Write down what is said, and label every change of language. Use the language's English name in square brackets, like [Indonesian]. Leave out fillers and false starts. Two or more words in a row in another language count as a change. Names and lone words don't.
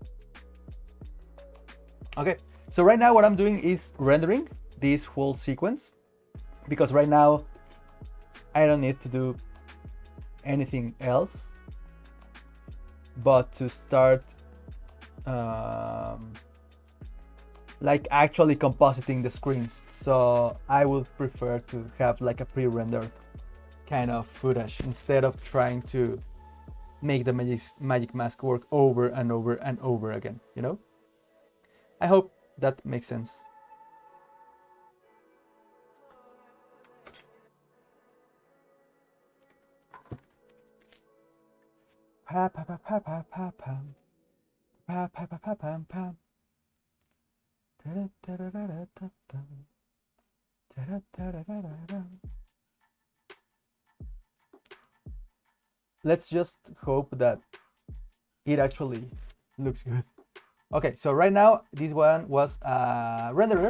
[English] Okay, so right now what I'm doing is rendering this whole sequence because right now I don't need to do anything else but to start like actually compositing the screens. So I would prefer to have like a pre-rendered kind of footage instead of trying to make the magic mask work over and over and over again, you know? I hope that makes sense. Pa pa pa pa pa pa pam. Pa pa pa pa pam pam. Let's just hope that it actually looks good. Okay, so right now this one was a renderer.